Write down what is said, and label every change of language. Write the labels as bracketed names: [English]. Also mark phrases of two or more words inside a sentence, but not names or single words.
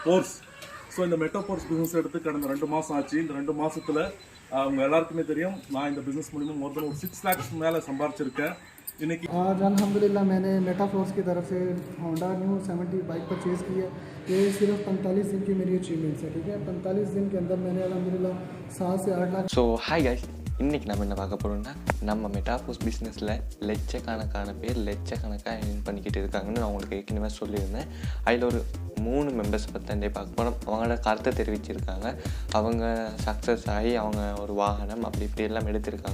[Tamil] கோர்ஸ். ஸோ இந்த மெட்டாஃபோர்ஸ் பிஸ்னஸ் எடுத்து கடந்த 2 மாதம் ஆச்சு. இந்த 2 மாதத்தில் அவங்க எல்லாருக்குமே தெரியும், நான் இந்த பிஸ்னஸ் மூலிமா [English] more than [Tamil] ஒரு 6 lakhs மேலே சம்பாரிச்சிருக்கேன். இன்னைக்கு [Hindi] आज अल्हम्दुलिल्लाह मैंने मेटाफोर्स की तरफ से होंडा न्यू 70 बाइक परचेज़ की है। ये सिर्फ 45 दिन की मेरी अचीवमेंट्स है, ठीक है। 45 दिन के अंदर मैंने अल्हम्दुलिल्लाह 7 से 8 लाख। [English] so hi guys, [Tamil] இன்றைக்கி நம்ம என்ன பார்க்க போகிறோம்னா, நம்ம மெட்டாஃபோர்ஸ் பிஸ்னஸில் லட்சக்கணக்கான பேர் லட்சக்கணக்காக earn பண்ணிக்கிட்டு இருக்காங்கன்னு நான் உங்களுக்கு ஏற்கனவே சொல்லியிருந்தேன். அதில் ஒரு 3 மெம்பர்ஸ் பற்றி பார்க்க போகிறோம். அவங்களோட கருத்தை தெரிவிச்சிருக்காங்க. அவங்க சக்ஸஸ் ஆகி அவங்க ஒரு வாகனம் அப்படி இப்படி எல்லாம் எடுத்திருக்காங்க.